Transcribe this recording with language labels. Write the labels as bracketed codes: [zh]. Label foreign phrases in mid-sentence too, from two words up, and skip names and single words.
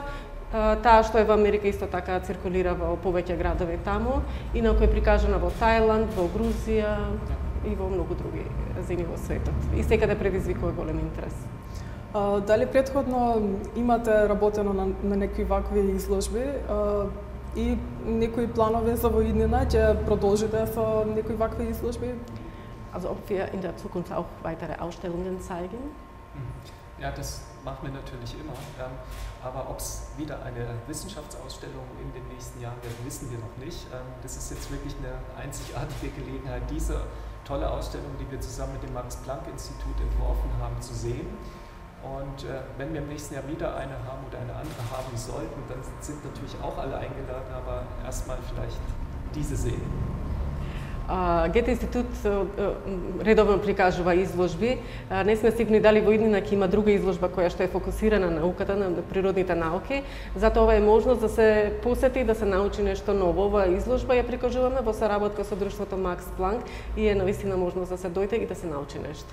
[mk] Таа што е во Америка исто така циркулира во повеќе градови таму, инаку е прикажана во Тајланд, во Грузија и во многу други земји во светот. И секаде предизвикува голем интерес. Дали претходно имате работено на некои вакви изложби и некои планови за во иднина, ќе продолжите со некои вакви изложби? [de] Also ob wir in der Zukunft auch weitere Ausstellungen zeigen? Ja, das machen wir natürlich immer. Aber ob es wieder eine Wissenschaftsausstellung in den nächsten Jahren wird, wissen wir noch nicht. Das ist jetzt wirklich eine einzigartige Gelegenheit, diese tolle Ausstellung, die wir zusammen mit dem Max-Planck-Institut entworfen haben, zu sehen. Und wenn wir im nächsten Jahr wieder eine haben oder eine andere haben sollten, dann sind natürlich auch alle eingeladen, aber erstmal vielleicht diese sehen. [mk] Гете институт редовно прикажува изложби. Не сме сигурни дали во иднина ќе има друга изложба која што е фокусирана на науката, на природните науки. Затоа ова е можност да се посети, да се научи нешто ново. Оваа изложба ја прикажуваме во соработка со друштвото Макс Планк и е навистина можност да се дојде и да се научи нешто.